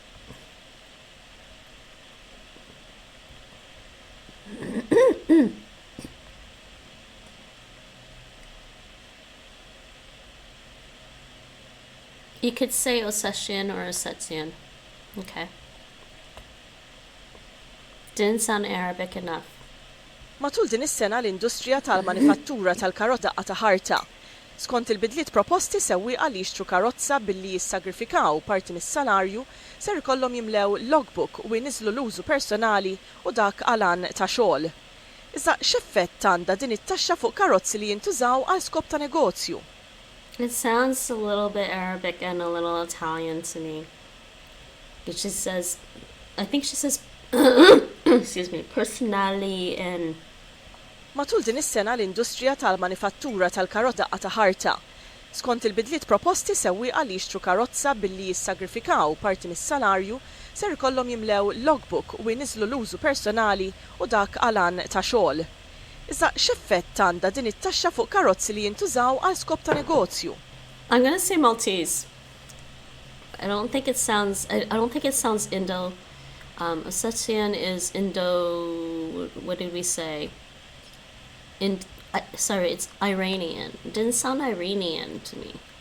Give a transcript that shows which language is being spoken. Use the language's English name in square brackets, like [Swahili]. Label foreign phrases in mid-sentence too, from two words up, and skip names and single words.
[English] You could say Ossetian or Ossetian. Okay. Didn't sound Arabic enough. [Maltese] Matul din is-sena l-industrija tal-manifattura tal-karozza ta' ħarta. Skont il-bidliet proposti sewwieqa li jixtru karozza billi jissagrifikaw parti mis-salarju ser ikollhom jimlew logbook u jniżlu l-użu personali u dak għalan ta' xogħol. Iżda x'effett għandha din it-taxxa fuq karozzi li jintużaw għal skop ta' negozju? [English] It sounds a little bit Arabic and a little Italian to me. But she says, I think she says, excuse me, personali and... [Maltese] Matul din is-sena l-industrija tal-manifattura tal-karozza ta' ħarta. Skont il-bidliet proposti sewwieqa li jixtru karozza billi jissagrifikaw parti mis-salarju ser ikollhom jimlew logbook u jniżlu l-użu personali u dak għalan ta' xogħol. Iżda x'effett għandha din it-taxxa fuq karozzi li jintużaw għal skop ta' negozju? [English] I'm gonna say Maltese. I don't think it sounds Indo. Ossetian is Indo. What did we say? Sorry, it's Iranian. It didn't sound Iranian to me.